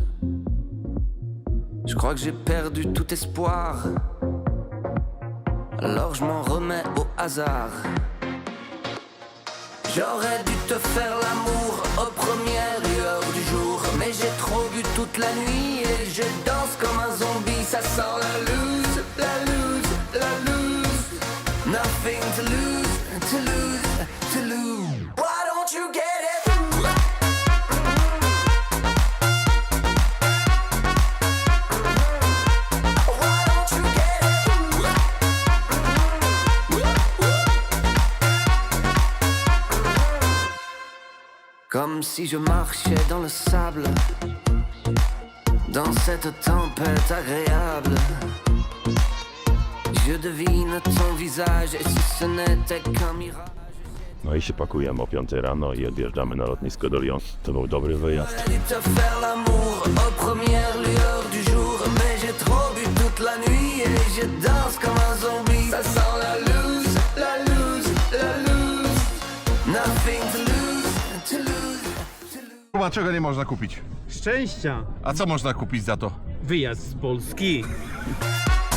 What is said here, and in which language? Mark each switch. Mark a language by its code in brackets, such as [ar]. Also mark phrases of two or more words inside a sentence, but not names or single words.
[fr] Je crois que j'ai perdu tout espoir, alors je m'en remets au hasard. J'aurais dû te faire l'amour aux premières lueurs du jour, mais j'ai trop bu toute la nuit et je danse comme un zombie. Ça sent la loose, la loose, la loose. [en] Nothing to lose, to lose, to lose. Why don't you get it? Why don't you get it? [fr] Comme si je marchais dans le sable, dans cette tempête agréable. Je devine ton visage et si ce n'était qu'un mirage. [pl] No i się pakujemy o 5 rano i odjeżdżamy na lotnisko do Lyon. To był dobry wyjazd. [fr] J'aurais dû te faire l'amour aux premières lueurs du jour, mais j'ai trop bu toute la nuit et je danse comme un zombie. Ça sent la loose, la loose, la loose. [en] Nothing to lose, to lose, to lose. [pl] Kuba, czego nie można kupić? Szczęścia! A co można kupić za to? Wyjazd z Polski.